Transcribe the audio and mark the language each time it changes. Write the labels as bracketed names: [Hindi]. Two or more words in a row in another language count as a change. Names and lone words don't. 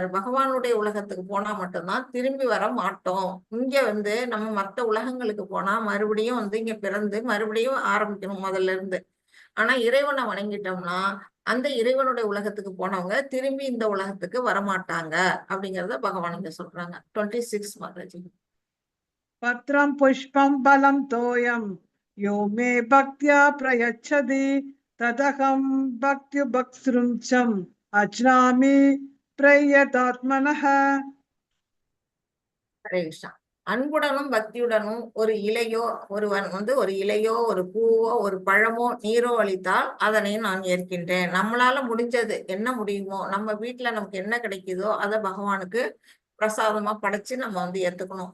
[Tamil] பகவானுடைய உலகத்துக்கு போனா மட்டும்தான் திரும்பி வர மாட்டோம். இங்க வந்து நம்ம மற்ற உலகங்களுக்கு போனா மறுபடியும் வந்து இங்க பிறந்து மறுபடியும் ஆரம்பிக்கணும் முதல்ல இருந்து. ஆனா இறைவனை வணங்கிட்டோம்னா அந்த இறைவனுடைய உலகத்துக்கு போனவங்க திரும்பி இந்த உலகத்துக்கு வரமாட்டாங்க அப்படிங்கறத பகவான் இங்க சொல்றாங்க. 26 மாதாஜி. [Sanskrit] पत्रं पुष्पं फलं तोयं यो मे भक्त्या प्रयच्छति तदहं भक्त्युभक्तृं अज्नामि प्रयतात्मनः [Tamil] ஹரே கிருஷ்ணா. அன்புடனும் பக்தியுடனும் ஒரு இலையோ ஒருவன் வந்து ஒரு இலையோ ஒரு பூவோ ஒரு பழமோ நீரோ அளித்தால் அதனை நான் ஏற்கின்றேன். நம்மளால முடிஞ்சது என்ன முடியுமோ, நம்ம வீட்டுல நமக்கு என்ன கிடைக்குதோ அதை பகவானுக்கு பிரசாதமா படைச்சு நம்ம வந்து ஏத்துக்கணும்.